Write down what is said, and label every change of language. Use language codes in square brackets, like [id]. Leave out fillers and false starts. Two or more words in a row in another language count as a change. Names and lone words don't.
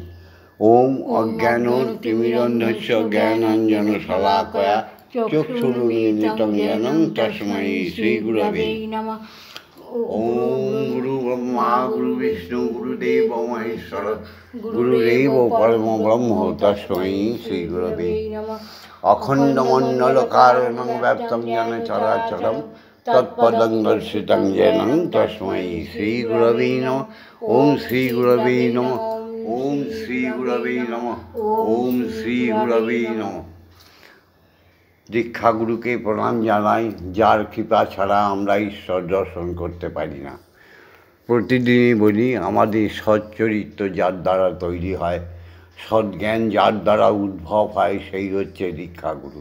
[sa] ওম অজ্ঞান তিমিরন্ধস্য জ্ঞানাঞ্জন শলাকয়া চক্ষুরুন্মিলিতং জ্ঞানং তস্मै শ্রী গুরবে নমঃ। ওম গুরু ব্রহ্মা গুরু বিষ্ণু গুরুদেব মহেশ্বর গুরুদেব পরম ব্রহ্ম তস্मै শ্রী গুরবে নমঃ। অখণ্ড মণ্ডল কারণং ব্যাপ্তং যেন চরাচরম তৎপদং দর্শিতং যেনং তস্मै শ্রী গুরবে নমঃ। ওম শ্রী গুরবে নমঃ। ওম শ্রী গুরবে নমঃ। ওম শ্রী গুরবে নমঃ। [bn] দীক্ষাগুরুকে প্রণাম জানাই, যার কৃপা ছাড়া আমরা ঈশ্বর দর্শন করতে পারি না। প্রতিদিনই বলি, আমাদের সচ্চরিত্র যার দ্বারা তৈরি হয়, সদ্জ্ঞান যার দ্বারা উদ্ভব হয়, সেই হচ্ছে দীক্ষাগুরু।